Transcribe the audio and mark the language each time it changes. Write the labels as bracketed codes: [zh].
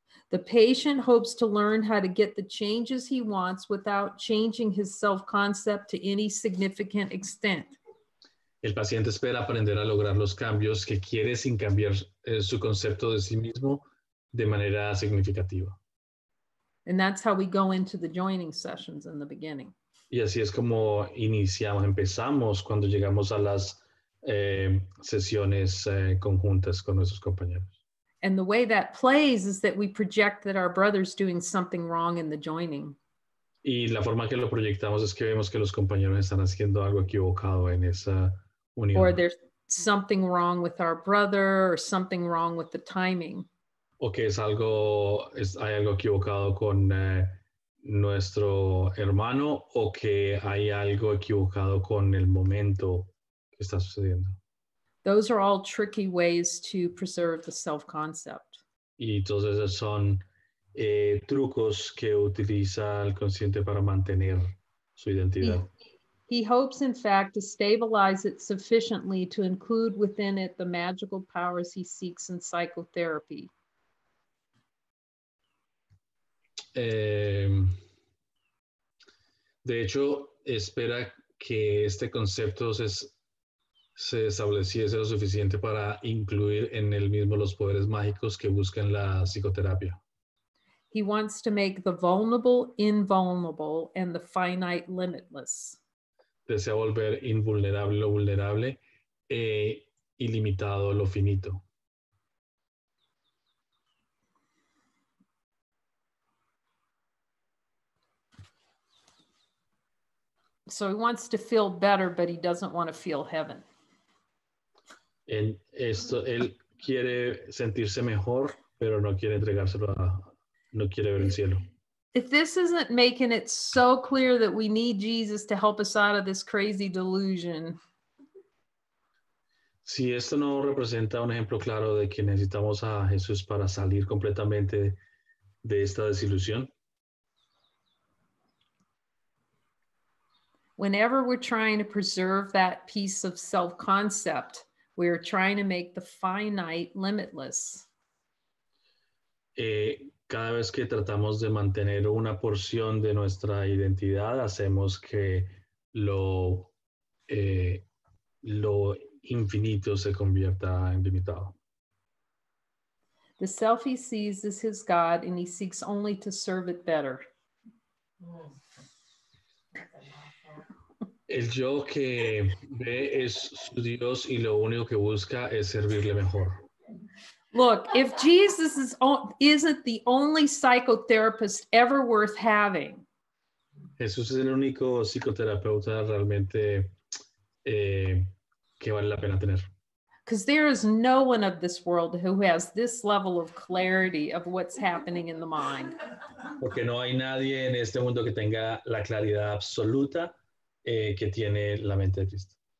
[en] The patient hopes to learn how to get the changes he wants without changing his self-concept to any significant extent. [es] El paciente espera aprender a lograr los cambios que quiere sin cambiar su concepto de sí mismo de manera significativa. [en] And that's how we go into the joining sessions in the beginning. [es] Y así es como empezamos cuando llegamos a las sesiones conjuntas con nuestros compañeros. [en] And the way that plays is that we project that our brother's doing something wrong in the joining. [es] Y la forma que lo proyectamos es que vemos que los compañeros están haciendo algo equivocado en esa unión. [en] Or there's something wrong with our brother or something wrong with the timing. [es] O que hay algo equivocado con nuestro hermano o que hay algo equivocado con el momento que está sucediendo. [en] Those are all tricky ways to preserve the self-concept. [es] Y todos esos son trucos que utiliza el consciente para mantener su identidad. [en] He hopes, in fact, to stabilize it sufficiently to include within it the magical powers he seeks in psychotherapy. [es] De hecho, espera que este concepto se estableciese lo suficiente para incluir en él mismo los poderes mágicos que buscan la psicoterapia. [en] He wants to make the vulnerable invulnerable and the finite limitless. [es] Desea volver invulnerable lo vulnerable e ilimitado lo finito. [en] So he wants to feel better, but he doesn't want to feel heaven. [es] Él quiere sentirse mejor, pero no quiere no quiere ver el cielo. [en] If this isn't making it so clear that we need Jesus to help us out of this crazy delusion. [es] Si esto no representa un ejemplo claro de que necesitamos a Jesús para salir completamente de esta desilusión. [en] Whenever we're trying to preserve that piece of self-concept, we're trying to make the finite limitless. [es] Cada vez que tratamos de mantener una porción de nuestra identidad, hacemos que lo infinito se convierta en limitado. [en] The self he sees is his God, and he seeks only to serve it better. [es] El yo que ve es su Dios y lo único que busca es servirle mejor. [en] Look, if Jesus isn't the only psychotherapist ever worth having. [es] Jesús es el único psicoterapeuta realmente que vale la pena tener. [en] Because there is no one of this world who has this level of clarity of what's happening in the mind. [es] Porque no hay nadie en este mundo que tenga la claridad absoluta que tiene la mente de Cristo.